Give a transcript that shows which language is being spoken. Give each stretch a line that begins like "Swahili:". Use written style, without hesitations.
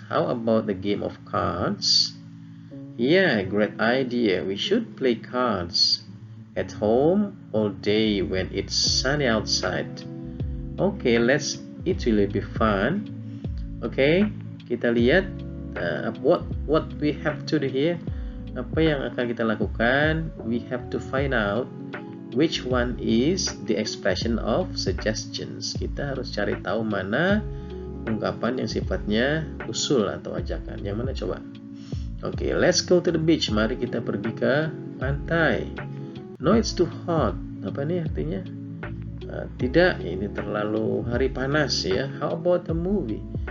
English: How about the game of cards? Yeah, great idea. We should play cards at home all day when it's sunny outside. Okay, it will be fun. Okay,
Indonesian: kita lihat
English: what we have to do here.
Indonesian: Apa yang akan kita lakukan?
English: We have to find out which one is the expression of suggestions.
Indonesian: Kita harus cari tahu mana ungkapan yang sifatnya usul atau ajakan. Yang mana coba? Oke,
English: let's go to the beach.
Indonesian: Mari kita pergi ke pantai.
English: No, it's too hot.
Indonesian: Apa nih artinya? Tidak, ini terlalu hari panas ya.
English: How about a movie?